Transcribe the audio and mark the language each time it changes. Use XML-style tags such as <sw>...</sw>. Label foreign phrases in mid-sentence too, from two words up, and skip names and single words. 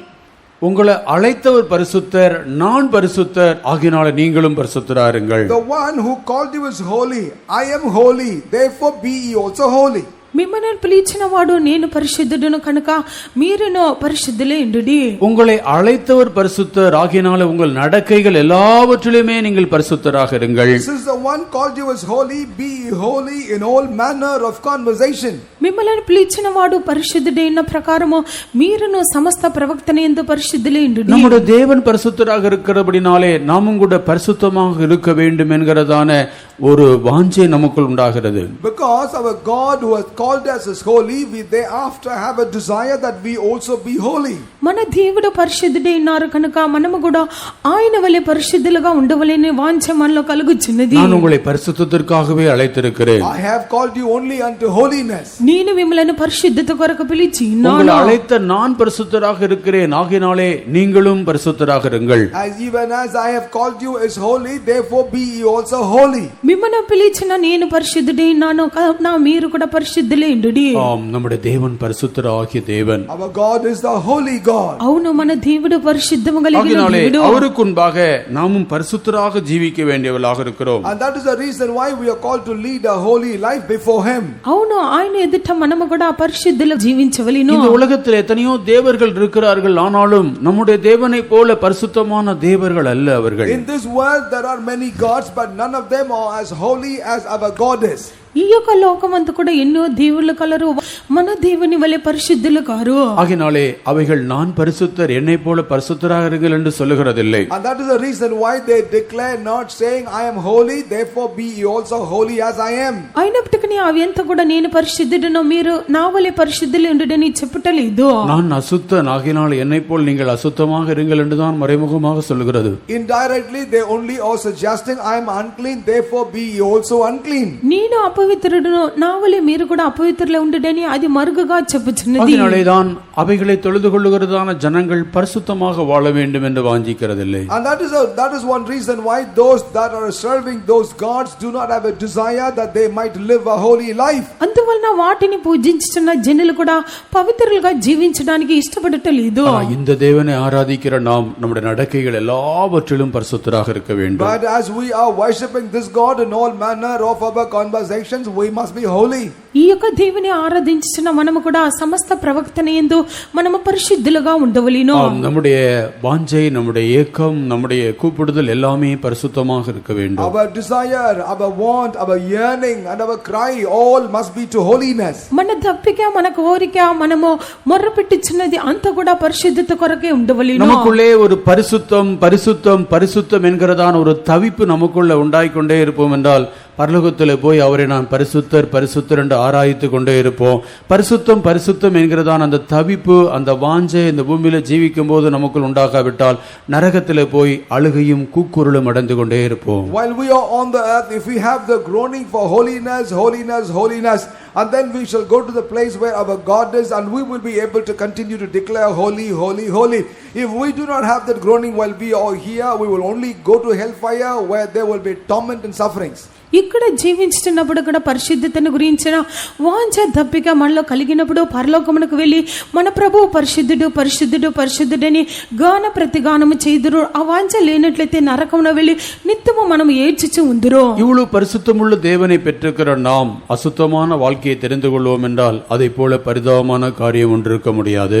<ta>உங்களை அழைத்தவர் பரிசுத்தர், நான் பரிசுத்தர், ஆகினால நீங்களும் பரிசுத்தராயிருங்கள்.</ta> <en>the one who called you is holy, I am holy, therefore be ye also holy.</en> <te>మిమ్మల్ని పిలిచిన వాడు నేను పరిశుద్ధుడును కనుక మీరును పరిశుద్ధులే ఉండుడి.</te> <ta>உங்களை அழைத்தவர் பரிசுத்தர், ஆகினால உங்கள் நடக்கைகள் எல்லாவற்றிலுமே நீங்கள் பரிசுத்தராக இருங்கள்.</ta> <en>Since the one called you is holy, be holy in all manner of conversation.</en> <te>మిమ్మల్ని పిలిచిన వాడు పరిశుద్ధుడైన ప్రకారము మీరును సమస్త ప్రవక్తన యందు పరిశుద్ధులై ఉండుడి.</te> <ta>நம்முடைய தேவன் பரிசுத்தராக இருக்கிறபடினாலே நாமும் கூட பரிசுத்தமாக இருக்க வேண்டும் என்கிறதான ஒரு வாஞ்சை நமக்குள் உண்டாகிறது.</ta> <en>Because our God who has called us as holy, we thereafter have a desire that we also be holy.</en> <te>మన దేవుడు పరిశుద్ధుడైనారు కనుక మనము కూడా ఆయన వలె పరిశుద్ధులుగా ఉండవలెనే వాంఛ మనలో కలుగుచున్నది.</te> <ta>நான் உங்களை பரிசுத்தத்திற்காகவே அழைத்திருக்கிறேன்.</ta> <en>I have called you only unto holiness.</en> <te>నేను మిమ్మల్ని పరిశుద్ధత కొరకు పిలిచి</te> <ta>உங்களை</ta> <te>ఉన్నాను.</te> <ta>அழைத்த நான் பரிசுத்தராக இருக்கிறேன், ஆகையினாலே நீங்களும் பரிசுத்தராக இருங்கள்.</ta> <en>As even as I have called you as holy, therefore be ye also holy.</en> <te>మిమ్మల్ని పిలిచిన నేను పరిశుద్ధుడైనాను కావున మీరు కూడా పరిశుద్ధులై ఉండుడి.</te> <ta>ஆம், நம்முடைய தேவன் பரிசுத்தராகிய தேவன்.</ta> <en>Our God is the holy God.</en> <te>అవును, మన దేవుడు పరిశుద్ధము కలిగిన</te> <ta>ஆகையினாலே</ta> <te>దేవుడు.</te> <ta>அவருக்கு முன்பாக நாமும் பரிசுத்தராக ஜீவிக்க வேண்டியவர்களாக இருக்கிறோம்.</ta> <en>And that is the reason why we are called to lead a holy life before him.</en> <te>అవును, ఆయన ఎదుట మనము కూడా పరిశుద్ధులు జీవించవలెను.</te> <ta>இந்த உலகத்தில் எத்தனையோ தேவர்கள் இருக்கிறார்கள், ஆனாலும் நம்முடைய தேவனை போல பரிசுத்தமான தேவர்கள் அல்ல அவர்கள்.</ta> <en>In this world there are many gods, but none of them are as holy as our God is.</en> <te>ఈ యొక్క లోకమంతా కూడా ఎన్నో దేవుళ్ళు కలరు, మన దేవుని వలె పరిశుద్ధులు కారు.</te> <ta>ஆகினாலே அவைகள் நான் பரிசுத்தர், என்னை போல பரிசுத்தராக இருங்கள் என்று சொல்லுகிறதில்லை.</ta> <en>And that is the reason why they declare not saying I am holy, therefore be ye also holy as I am.</en> <te>అయినప్పటికీ అవి ఎంత కూడా నేను పరిశుద్ధుడను మీరు నా వలె పరిశుద్ధులు ఉండుడని చెప్పటలేదు.</te> <ta>நான் அசுத்தன், ஆகினால் என்னை போல் நீங்கள் அசுத்தமாக இருங்கள் என்றுதான் மறைமுகமாக சொல்லுகிறது.</ta> <en>Indirectly they only are suggesting I am unclean, therefore be ye also unclean.</en> <te>నేను అపవిత్రుడును నా వలె మీరు కూడా అపవిత్రులై ఉండుడని అది మరుగుగా చెప్పుచున్నది.</te> <ta>ஆகினாலேதான் அவைகளை தொழுது கொள்ளுகிறதான ஜனங்கள் பரிசுத்தமாக வாழ வேண்டும் என்று வாஞ்சிக்கிறதில்லை.</ta> <en>And that is one reason why those that are serving those gods do not have a desire that they might live a holy life.</en> <te>అందువలన వాటిని పూజించుచున్న జనులు కూడా పవిత్రులుగా జీవించడానికి ఇష్టపడటలేదు.</te> <ta>இந்த தேவனை ஆராதிக்கிற நாம் நம்முடைய நடக்கைகள் எல்லாவற்றிலும் பரிசுத்தராக இருக்க வேண்டும்.</ta> <en>But as we are worshiping this God in all manner of our conversations, we must be holy.</en> <te>ఈ యొక్క దేవుని ఆరాధించిన మనము కూడా సమస్త ప్రవక్తన యందు మనము పరిశుద్ధులుగా ఉండవలెను.</te> <ta>நம்முடைய வாஞ்சை, நம்முடைய ஏக்கம், நம்முடைய கூப்பிடுதல் எல்லாமே பரிசுத்தமாக இருக்க வேண்டும்.</ta> <en>Our desire, our want, our yearning and our cry all must be to holiness.</en> <te>మన దప్పిక, మన కోరిక, మనము మొర్రపెట్టుచున్నది అంతా కూడా పరిశుద్ధత కొరకే ఉండవలెను.</te> <ta>நமக்குள்ளே ஒரு பரிசுத்தம் பரிசுத்தம் பரிசுத்தம் என்கிறதான ஒரு தவிப்பு நமக்குள்ள உண்டாயிக்கொண்டே இருப்போம் என்றால் பரலோகத்தில் போய் அவரை நான் பரிசுத்தர் பரிசுத்தர் என்று ஆராய்த்து கொண்டே இருப்போம். பரிசுத்தம் பரிசுத்தம் என்கிறதான அந்த தவிப்பு, அந்த வாஞ்சை இந்த பூமியில ஜீவிக்கும் போது நமக்குள் உண்டாகாவிட்டால் நரகத்தில் போய் அழுகையும் கூக்குரலும் அடைந்து கொண்டே இருப்போம்.</ta> <en>While we are on the earth, if we have the groaning for holiness, holiness, holiness, and then we shall go to the place where our God is, and we will be able to continue to declare holy, holy, holy. If we do not have that groaning while we are here, we will only go to hellfire where there will be torment and sufferings.</en> <te>ఇక్కడ జీవించుతున్నప్పుడు కూడా పరిశుద్ధతను గురించిన వాంఛ దప్పిక మనలో కలిగినప్పుడు పరలోకమునకు వెళ్ళి మన ప్రభువు పరిశుద్ధుడు పరిశుద్ధుడు పరిశుద్ధుడని గాన ప్రతిగానము చేదురు. ఆ వాంఛ లేనట్లయితే నరకమున వెళ్ళి నిత్యము మనం ఏడ్చుచు ఉందురు.</te> <ta>இவ்வளவு பரிசுத்தமுள்ள தேவனை பெற்றிருக்கிற நாம் அசுத்தமான வாழ்க்கையை தெரிந்து கொள்வோம் என்றால் அதை போல பரிதாபமான காரியம் ஒன்று இருக்க முடியாது.</ta>